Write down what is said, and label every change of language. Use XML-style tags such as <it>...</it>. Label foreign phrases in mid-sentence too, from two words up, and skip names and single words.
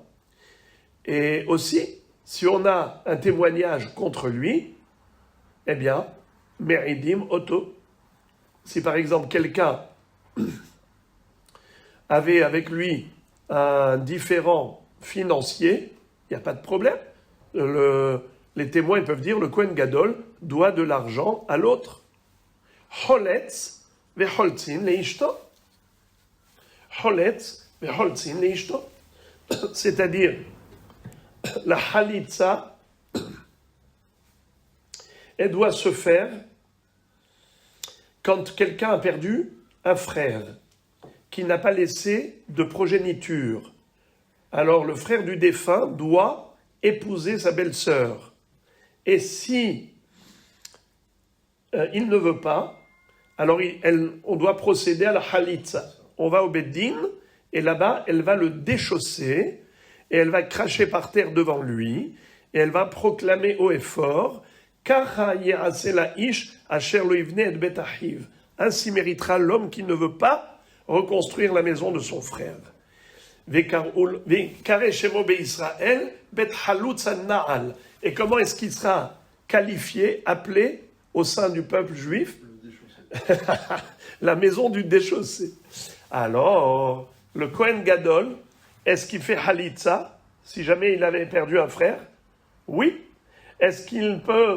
<fr>Et aussi, si on a un témoignage contre lui, eh bien,</fr> <he>מעידים אותו.</he> <fr>Si par exemple quelqu'un avait avec lui un différend financier, il n'y a pas de problème. Les témoins peuvent dire le</fr> <he>כהן גדול</he> <fr>doit de l'argent à l'autre.</fr> <he>חולץ וחולצין לאשתו. חולץ וחולצין לאשתו.</he> <fr>C'est-à-dire, la halitza, elle doit se faire quand quelqu'un a perdu un frère qui n'a pas laissé de progéniture. Alors le frère du défunt doit épouser sa belle-sœur. Et si il ne veut pas, alors on doit procéder à la halitza. On va au Beddin, et là-bas, elle va le déchausser, et elle va cracher par terre devant lui, et elle va proclamer haut et fort,</fr> <he>ככה יעשה לאיש אשר לא יבנה את בית אחיו.</he> <fr>Ainsi méritera l'homme qui ne veut pas reconstruire la maison de son frère.</fr> <he>ונקרא שמו בישראל בית חלוץ הנעל.</he> <fr>Et comment est-ce qu'il sera qualifié, appelé au sein du peuple juif? La maison du déchaussé. Alors, le</fr> <he>כהן גדול,</he> <fr>est-ce qu'il fait halitza si jamais il avait perdu un frère? Oui. Est-ce qu'il peut...</fr>